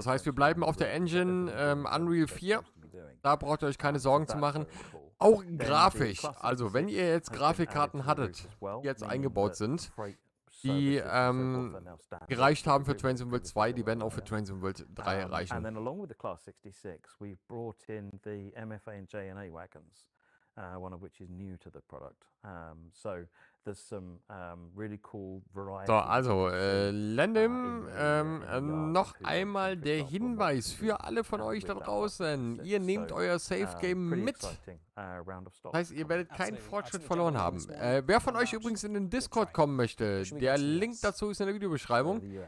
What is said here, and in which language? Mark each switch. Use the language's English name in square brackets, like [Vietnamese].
[German] Das heißt, wir bleiben auf der Engine Unreal 4. Da braucht ihr euch keine Sorgen zu machen. Auch grafisch, also wenn ihr jetzt Grafikkarten hattet, die jetzt eingebaut sind, die gereicht haben für Train Sim World 2, die werden auch für Train Sim World 3 reichen. [English] And then along with the Class 66, we've brought in the MFA and JNA wagons, one of which is new to the product. So there's some really cool variety. [German] So, also, Lendim, noch einmal der Hinweis für alle von euch da draußen. Ihr nehmt euer Safe Game mit. Das heißt, ihr werdet keinen Fortschritt verloren haben. Wer von euch übrigens in den Discord kommen möchte, der Link dazu ist in der Videobeschreibung.